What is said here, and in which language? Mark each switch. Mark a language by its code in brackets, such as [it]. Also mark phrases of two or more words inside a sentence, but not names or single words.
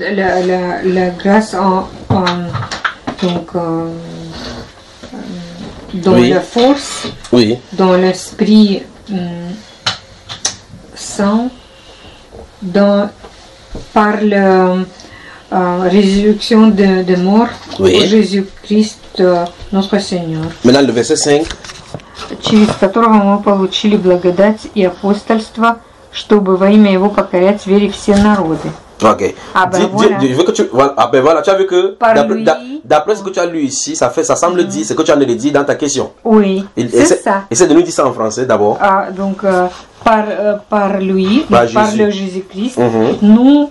[fr] La grâce dans la force, dans l'esprit saint, par la résurrection de mort pour Jésus-Christ notre Seigneur. Maintenant le verset 5. [ru] Через которого мы получили благодать и апостольство, чтобы во имя Его покорять вере все народы. [fr] Ok. Je veux que tu voilà, tu as vu que d'après ce que tu as lu ici, ça semble dire ce que tu as dit dans ta question. Oui. C'est ça. Essaie de nous dire ça en français d'abord. Donc par lui, par le Jésus-Christ, nous